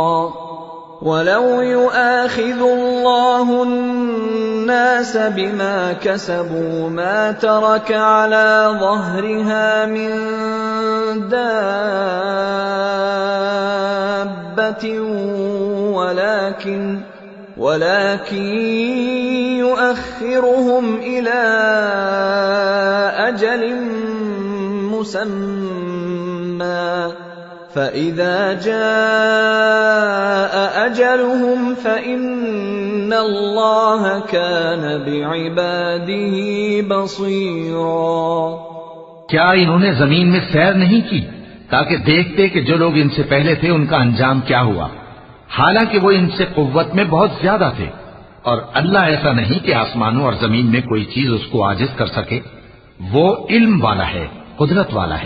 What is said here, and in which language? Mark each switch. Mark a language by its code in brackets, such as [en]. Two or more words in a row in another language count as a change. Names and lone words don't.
[ar] ولو يؤاخذ الله الناس بما كسبوا ما ترك على ظهرها من دابة ولكن يؤخرهم إلى أجل مسمى فإذا جاء أجلهم فإن الله كان بعباده بصيرا. [ur] کیا انہوں نے زمین میں سیر نہیں کی تاکہ دیکھتے کہ جو لوگ ان سے پہلے تھے ان کا انجام کیا ہوا، حالانکہ وہ ان سے قوت میں بہت زیادہ تھے. اور اللہ ایسا نہیں کہ آسمانوں اور زمین میں کوئی چیز اس کو عاجز کر سکے، وہ علم والا ہے، قدرت والا ہے.